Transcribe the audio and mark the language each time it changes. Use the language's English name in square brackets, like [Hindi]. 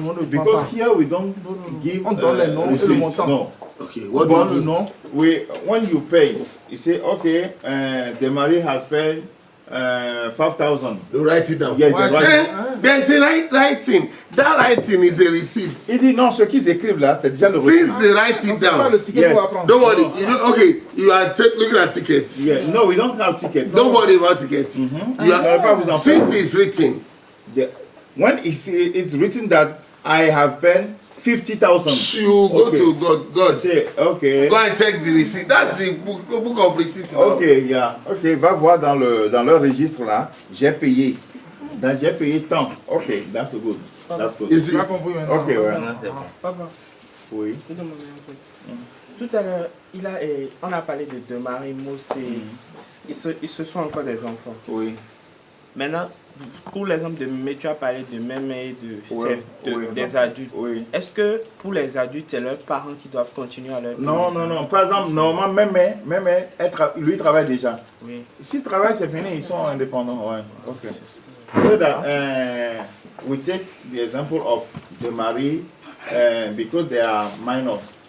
[English] Because here we don't give receipts. No. Okay, what do you know? When you pay, you say, okay, Demari has paid 5,000. You write it down. Yeah, right. There's a writing. That writing is a receipt. [French] Il dit non, ce qu'ils écrivent là, c'est déjà le reçu. [English] Since they write it down, yeah. Don't worry. You know, okay, you are looking at ticket. Yeah. No, we don't have ticket. Don't worry about ticket. Since it's written. When it's written that I have paid 50,000. You go to God. Say, okay. Go and check the receipt. That's the book of receipt. Okay, yeah. [French] Okay, va voir dans leur registre là. J'ai payé. J'ai payé tant. [English] Okay, that's good. That's good. Is it? [French] Okay, ouais. Papa. Oui. Tout à l'heure, on a parlé de Demari, Mousse. Ils se sont encore des enfants. Oui. Maintenant, pour l'exemple de Mémé, tu as parlé de Mémé et des adultes. Oui. Est-ce que pour les adultes, c'est leurs parents qui doivent continuer à leur payer? Non. Par exemple, normalement, Mémé, lui travaille déjà. Oui. S'il travaille, c'est fini, ils sont indépendants. Ouais. Ok. [English] So that we take the example of Demari because they are minors.